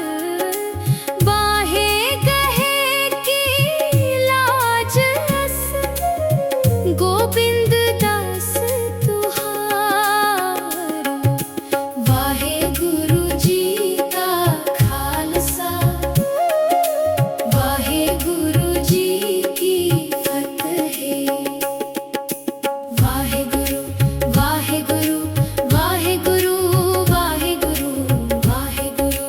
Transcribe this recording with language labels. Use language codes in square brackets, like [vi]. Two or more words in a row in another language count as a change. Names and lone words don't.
[pa] ਬਾਹੇ ਗਹੇ ਕੀ ਲਾਜ ਅਸ ਗੋਵਿੰਦ ਦਾਸ ਤੁਹਾਰਾ। ਵਾਹੇ ਗੁਰੂ ਜੀ ਕਾ ਖ਼ਾਲਸਾ ਵਾਹੇ ਗੁਰੂ ਜੀ ਕੀ ਫ਼ਤਿਹ। ਵਾਹੇ ਗੁਰੂ ਵਾਹੇ ਗੁਰੂ ਵਾਹੇ ਗੁਰੂ ਵਾਹੇ ਗੁਰੂ ਵਾਹੇ ਗੁਰੂ